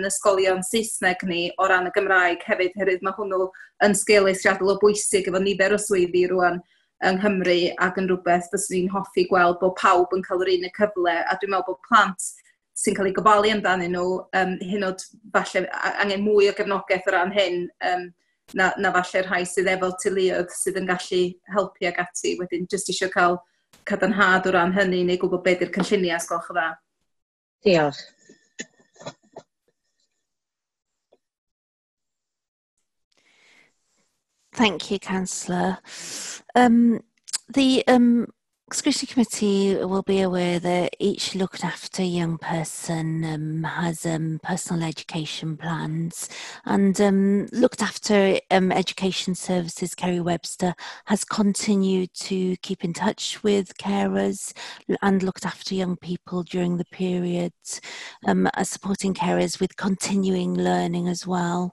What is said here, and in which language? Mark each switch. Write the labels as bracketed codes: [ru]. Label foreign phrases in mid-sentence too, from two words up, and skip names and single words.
[cy] ysgolion Saesneg ni o ran y Gymraeg hefyd, herwydd mae hwnnw yn sgil eithriadol o bwysig efo nifer o swyddi rwan yng Nghymru ac yn rhywbeth fyswn ni'n hoffi gweld bod pawb yn cael yr un y cyfle, a dwi'n meddwl bod plant sy'n cael ei gofalu amdanyn nhw, hynod falle angen mwy o gefnogaeth o ran hyn, na falle rhai sydd efo teuluoedd sydd yn gallu helpu ag ati. Wedyn, jyst eisiau cael cadarnhad o ran hynny neu gwybod beth yw'r cynlluniau, os gwelwch yn dda. Diolch. [en] Thank you, Councillor. The Scrutiny Committee will be aware that each looked after young person has personal education plans, and looked after education services, Kerry Webster, has continued to keep in touch with carers and looked after young people during the period, supporting carers with continuing learning as well.